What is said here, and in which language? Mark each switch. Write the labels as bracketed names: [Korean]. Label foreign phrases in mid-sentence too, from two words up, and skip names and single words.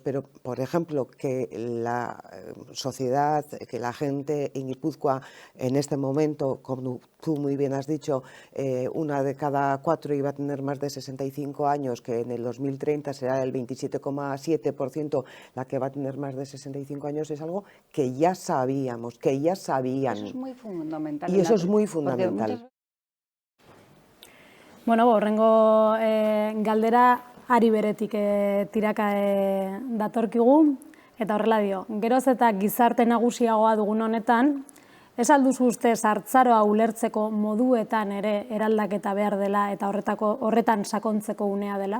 [Spanish] Pero, por ejemplo, que la sociedad, que la gente en Guipúzcoa en este momento, como tú muy bien has dicho, una de cada cuatro iba a tener más de 65 años, que en el 2030 será el 27,7% la que va a tener más de 65 años, es algo que ya sabíamos, que ya sabían. Eso es muy fundamental. Y eso es muy fundamental. [Basque] Bueno, horrengo galdera ari beretik tiraka datorkigu, eta horrela dio, geroz eta gizarte nagusiagoa dugun honetan, ez alduzu uste sartzaroa ulertzeko moduetan ere eraldaketa behar dela eta horretan sakontzeko unea dela?